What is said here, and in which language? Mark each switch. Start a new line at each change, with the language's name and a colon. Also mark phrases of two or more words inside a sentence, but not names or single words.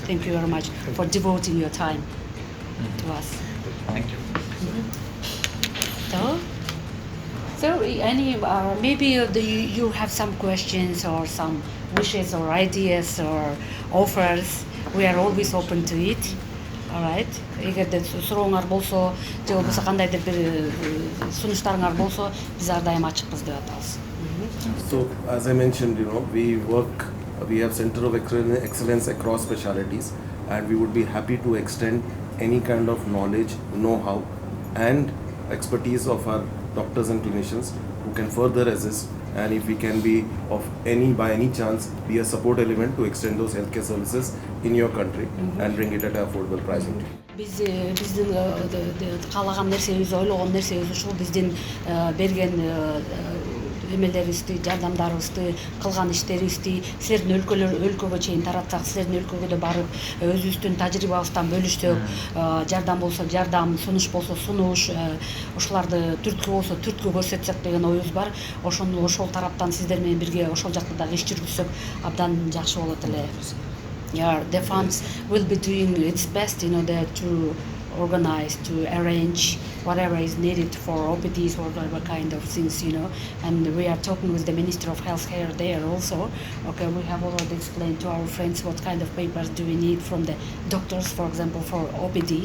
English: Thank you very much for devoting your time to us. Thank you. So maybe you have some questions or some wishes or ideas or offers. We are always open to it. All right.
Kyrgyz: Эгерде сурооңар болсо, же болбосо кандайдыр бир сунуштарыңар болсо, биз ар дайым ачыкпыз деп атабыз.
English: So as I mentioned, we have Center of Excellence across specialities, and we would be happy to extend any kind of knowledge, know-how, and expertise of our doctors and clinicians who can further assist, and if we can be by any chance be a support element to extend those healthcare services in your country and bring it at an affordable pricing.
Kyrgyz: Биздин каалаган нерсебиз, ойлогон нерсебиз ушул, биздин берген эмелерибизди, жардамдарыбызды, кылган иштерибизди силердин өлкөгө чейин таратсак, силердин өлкөгө да барып өзүбүздүн тажрыйбабыздан бөлүшсөк, жардам болсо жардам, сунуш болсо сунуш, ошоларды түрткү болсо түрткү көрсөтсөк деген оюбуз бар. Ошол тараптан сиздер менен бирге ошол жакта дагы иш жүргүзсөк абдан жакшы болот эле.
English: Yeah, the funds will be doing its best in order to organize, to arrange whatever is needed for OPDs or whatever kind of things, And we are talking with the Minister of Healthcare there also. Okay, we have already explained to our friends what kind of papers do we need from the doctors, for example, for OPDs.